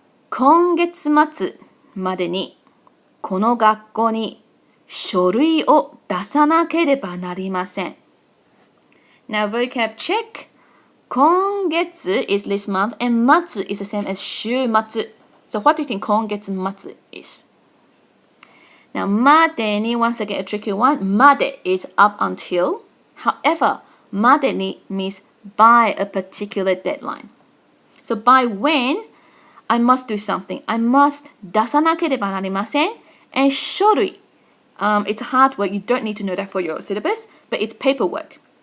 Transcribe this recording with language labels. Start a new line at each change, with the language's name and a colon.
Japanese: 今月末までにこの学校に書類を出さなければなりません.
English: Now vocab check. 今月 is this month and 末 is the same as 週末. So what do you think 今月末 is? Now までに once again a tricky one. まで is up until. However, までに means by a particular deadline. So by when I must do something. I must
Japanese: 出さなければなりません.
English: And 書類. It's a hard word. You don't need to know that for your syllabus, but it's paperwork.